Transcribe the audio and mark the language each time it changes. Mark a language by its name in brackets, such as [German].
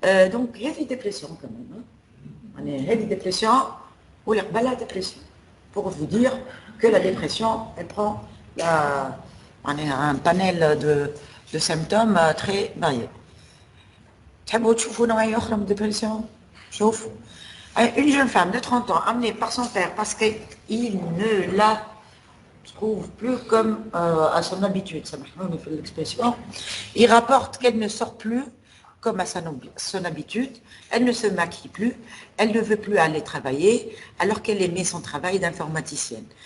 [French] Donc il y a des dépressions quand même. Il y a des dépressions ou la dépression. Pour vous dire que la dépression, elle prend un panel de symptômes très variés. [Arabic] تحبوا تشوفوا نوعية أخرى من الدبرسيون؟ شوفوا. [French] Une jeune femme de 30 ans amenée par son père parce qu'il ne la trouve plus comme à son habitude, ça me fait l'expression. Il rapporte qu'elle ne sort plus comme à son habitude, elle ne se maquille plus, elle ne veut plus aller travailler alors qu'elle aimait son travail d'informaticienne.